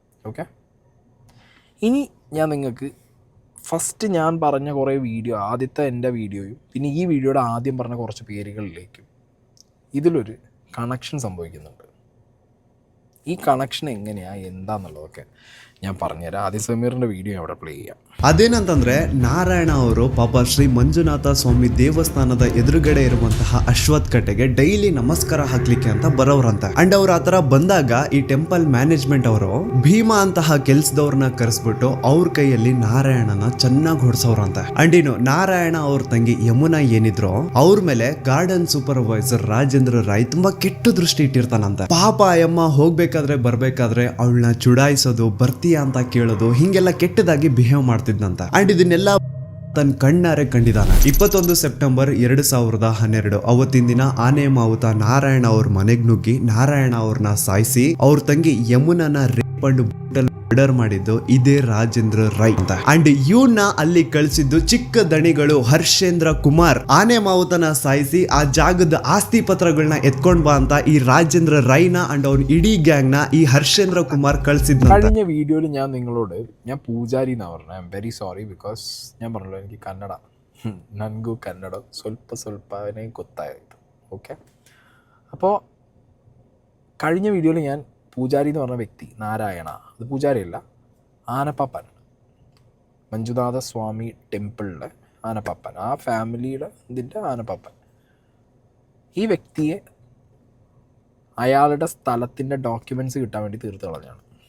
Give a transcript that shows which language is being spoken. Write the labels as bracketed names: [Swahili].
[Malayalam] Okay, ഇനി ഞാൻ നിങ്ങൾക്ക് ഫസ്റ്റ് ഞാൻ പറഞ്ഞ കുറേ വീഡിയോ, ആദ്യത്തെ എൻ്റെ വീഡിയോയും പിന്നെ ഈ വീഡിയോയുടെ ആദ്യം പറഞ്ഞ കുറച്ച് പേരുകളിലേക്കും ഇതിലൊരു കണക്ഷൻ സംഭവിക്കുന്നുണ്ട്. ഈ കണക്ഷൻ എങ്ങനെയാണ് എന്താണെന്നുള്ളതൊക്കെ ഞാൻ പറഞ്ഞുതരാം. ആദ്യ സമീറിൻ്റെ വീഡിയോ അവിടെ പ്ലേ ചെയ്യാം. [Kannada] ಅದೇನಂತಂದ್ರೆ ನಾರಾಯಣ ಅವರು ಪಾಪ ಶ್ರೀ ಮಂಜುನಾಥ ಸ್ವಾಮಿ ದೇವಸ್ಥಾನದ ಎದುರುಗಡೆ ಇರುವಂತಹ ಅಶ್ವತ್ಥ ಕಟ್ಟೆಗೆ ಡೈಲಿ ನಮಸ್ಕಾರ ಹಾಕ್ಲಿಕ್ಕೆ ಅಂತ ಬರೋರಂತೆ. ಅಂಡ್ ಅವ್ರು ಆತರ ಬಂದಾಗ ಈ ಟೆಂಪಲ್ ಮ್ಯಾನೇಜ್ಮೆಂಟ್ ಅವರು ಭೀಮಾ ಅಂತಹ ಕೆಲ್ಸದವ್ರನ್ನ ಕರೆಸ್ಬಿಟ್ಟು ಅವ್ರ ಕೈಯಲ್ಲಿ ನಾರಾಯಣನ ಚೆನ್ನಾಗಿ ಹೊಡ್ಸವ್ರಂತೆ. ಅಂಡ್ ಇನ್ನು ನಾರಾಯಣ ಅವ್ರ ತಂಗಿ ಯಮುನಾ ಏನಿದ್ರು ಅವ್ರ ಮೇಲೆ ಗಾರ್ಡನ್ ಸೂಪರ್ವೈಸರ್ ರಾಜೇಂದ್ರ ರಾಯ್ ತುಂಬಾ ಕೆಟ್ಟ ದೃಷ್ಟಿ ಇಟ್ಟಿರ್ತಾನಂತೆ. ಪಾಪ ಅಯ್ಯಮ್ಮ ಹೋಗ್ಬೇಕಾದ್ರೆ ಬರ್ಬೇಕಾದ್ರೆ ಅವಳನ್ನ ಚುಡಾಯಿಸೋದು, ಬರ್ತೀಯಾ ಅಂತ ಕೇಳೋದು, ಹಿಂಗೆಲ್ಲ ಕೆಟ್ಟದಾಗಿ ಬಿಹೇವ್ ಮಾಡ್ತಿದ್ದಂತೆ. ಅಂಡ್ ಇದನ್ನೆಲ್ಲ ತನ್ನ ಕಣ್ಣಾರೆ ಕಂಡಿದ್ದಾನೆ. 21 ಸೆಪ್ಟೆಂಬರ್ 2012 ಅವತ್ತಿನ ದಿನ ಆನೆ ಮಾವುತ ನಾರಾಯಣ ಅವ್ರ ಮನೆಗ್ ನುಗ್ಗಿ ನಾರಾಯಣ ಅವ್ರನ್ನ ಸಾಯಿಸಿ ಅವ್ರ ತಂಗಿ ಯಮುನನ ರೇಪ್ ಅಂಡ್ ಮರ್ಡರ್ ಮಾಡಿದ್ದು ಇದೇ ರಾಜೇಂದ್ರ ರೈ ಅಂತ. ಅಂಡ್ ಇವನ್ನ ಅಲ್ಲಿ ಕಳಿಸಿದ್ದು ಚಿಕ್ಕ ದಣಿಗಳು ಹರ್ಷೇಂದ್ರ ಕುಮಾರ್. ಆನೆ ಮಾವುತನ ಸಾಯಿಸಿ ಆ ಜಾಗದ ಆಸ್ತಿ ಪತ್ರಗಳನ್ನ ಎತ್ಕೊಂಡ್ ಬಾ ಅಂತ ಈ ರಾಜೇಂದ್ರ ರೈನ ಅಂಡ್ ಅವ್ನ ಇಡೀ ಗ್ಯಾಂಗ್ ನ ಈ ಹರ್ಷೇಂದ್ರ ಕುಮಾರ್ ಕಳಿಸಿದ್ದ. [Malayalam] കഴിഞ്ഞ വീഡിയോയിൽ ഞാൻ നിങ്ങളോട് ഞാൻ പൂജാരി എന്നാ പറഞ്ഞത്. I am very sorry, because ഞാൻ പറഞ്ഞല്ലോ എനിക്ക് കന്നഡ [Kannada] നൻഗു കന്നഡ സ്വൽപ്പനെ ಗೊತ್ತಾಯಿತು. [Malayalam] ഓക്കെ, അപ്പോൾ കഴിഞ്ഞ വീഡിയോയിൽ ഞാൻ പൂജാരി എന്ന് പറഞ്ഞ വ്യക്തി നാരായണ, അത് പൂജാരിയല്ല, ആനപ്പാപ്പൻ, മഞ്ജുനാഥ സ്വാമി ടെമ്പിളിലെ ആനപ്പാപ്പൻ, ആ ഫാമിലിയുടെ ഇതിൻ്റെ ആനപ്പാപ്പൻ, ഈ വ്യക്തിയെ അയാളുടെ സ്ഥലത്തിൻ്റെ ഡോക്യുമെൻറ്റ്സ് കിട്ടാൻ വേണ്ടി തീർത്ത് കളഞ്ഞാണ്.